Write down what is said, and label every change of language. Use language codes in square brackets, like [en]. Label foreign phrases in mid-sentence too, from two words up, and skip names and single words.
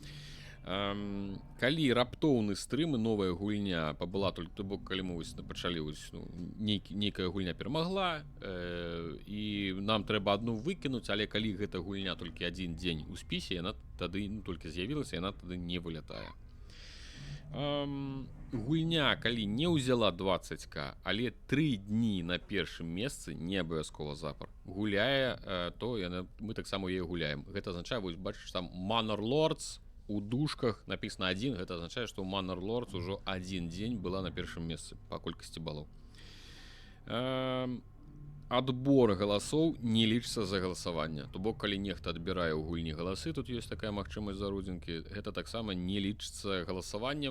[be] Калі раптоўны стрым і новая гульня пабыла толькі, то бок, калі мы пачалі, ну, нейкая гульня перамагла, і нам трэба адну выкінуць, але калі гэта гульня толькі адзін дзень у спісе, яна тады, ну, толькі з'явілася, яна тады не вылятае. Гульня, калі не ўзяла 20к, але 3 дні на першым месцы, не абавязкова запар, гуляе, то мы таксама яе гуляем. Гэта азначае, вось бачыш, там Manor Lords у дужках написано 1, гэта азначае, што Manor Lords ужо адзін дзень была на першым месцы па колькасці балаў. Адбор галасоў не лічыцца за галасаванне. То бок, калі нехта адбірае ў гульні галасы, тут ёсць такая магчымасць за родзінкі, гэта таксама не лічыцца галасаваннем.